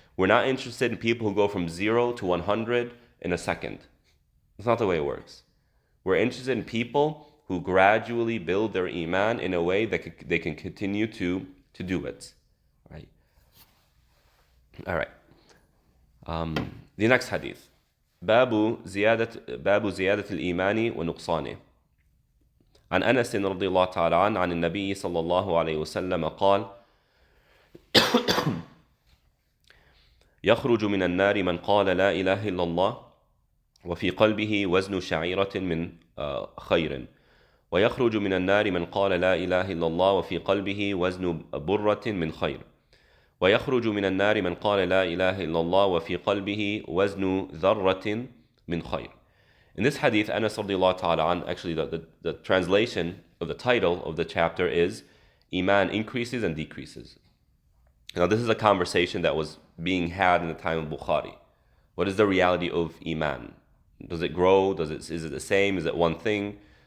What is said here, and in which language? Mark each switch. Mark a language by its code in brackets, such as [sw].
[en] We're not interested in people who go from 0 to 100 in a second. That's not the way it works. We're interested in people who gradually build their iman in a way that they can continue to do it, right? All right. The next hadith. [ar] باب زيادة الإيمان ونقصانه. عن أنس رضي الله تعالى عنه عن النبي صلى الله عليه وسلم قال: يخرج من النار من قال لا إله إلا الله وفي قلبه وزن شعيرة من خير، ويخرج من النار من قال لا إله إلا الله وفي قلبه وزن برة من خير، ويخرج من النار من قال لا إله إلا الله وفي قلبه وزن ذرة من خير. [en] In this hadith, Anas radiallahu ta'ala an, actually the translation of the title of the chapter is Iman increases and decreases. Now this is a conversation that was being had in the time of Bukhari. What is the reality of Iman? Does it grow? Is it the same? Is it one thing?